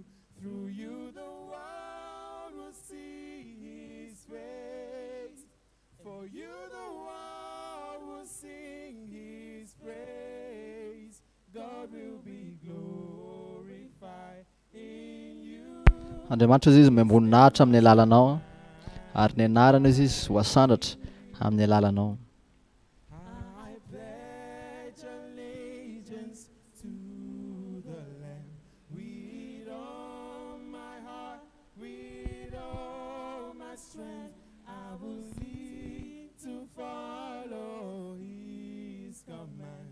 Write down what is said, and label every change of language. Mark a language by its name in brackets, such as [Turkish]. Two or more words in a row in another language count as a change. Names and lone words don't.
[English] Through you the world will see His face. For you the world will sing His praise. God will be glorified in you. [Malagasy] Andriamanitra izy izy memboninahitra amin'ny alalanao ary ny anarana izy izy ho asandatra amin'ny alalanao. [English] I pledge allegiance to the Lamb with all my heart, with all my strength. I will seek to follow His command.